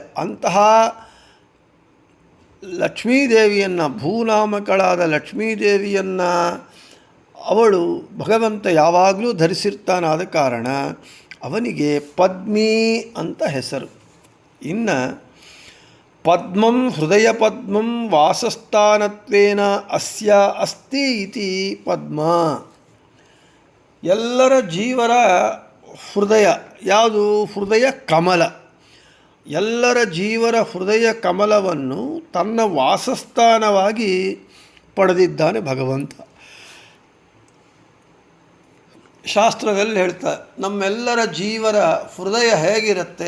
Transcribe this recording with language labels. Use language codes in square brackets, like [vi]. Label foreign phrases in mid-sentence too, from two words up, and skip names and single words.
[kn] ಅಂತಹ ಲಕ್ಷ್ಮೀದೇವಿಯನ್ನು, ಭೂನಾಮಕಳಾದ ಲಕ್ಷ್ಮೀದೇವಿಯನ್ನು ಅವಳು ಭಗವಂತ ಯಾವಾಗಲೂ ಧರಿಸಿರ್ತಾನಾದ ಕಾರಣ ಅವನಿಗೆ ಪದ್ಮಿ ಅಂತ ಹೆಸರು. [sa] ಇನ್ನು ಪದ್ಮಂ ಹೃದಯ ಪದ್ಮಂ ವಾಸಸ್ಥಾನತ್ವೇನ ಅಸ್ಯ ಅಸ್ತಿ ಇತಿ ಪದ್ಮ. [kn] ಎಲ್ಲರ ಜೀವರ ಹೃದಯ ಯಾವುದು? ಹೃದಯ ಕಮಲ. ಎಲ್ಲರ ಜೀವರ ಹೃದಯ ಕಮಲವನ್ನು ತನ್ನ ವಾಸಸ್ಥಾನವಾಗಿ ಪಡೆದಿದ್ದಾನೆ ಭಗವಂತ. ಶಾಸ್ತ್ರದಲ್ಲಿ ಹೇಳ್ತಾರೆ, ನಮ್ಮೆಲ್ಲರ ಜೀವರ ಹೃದಯ ಹೇಗಿರುತ್ತೆ?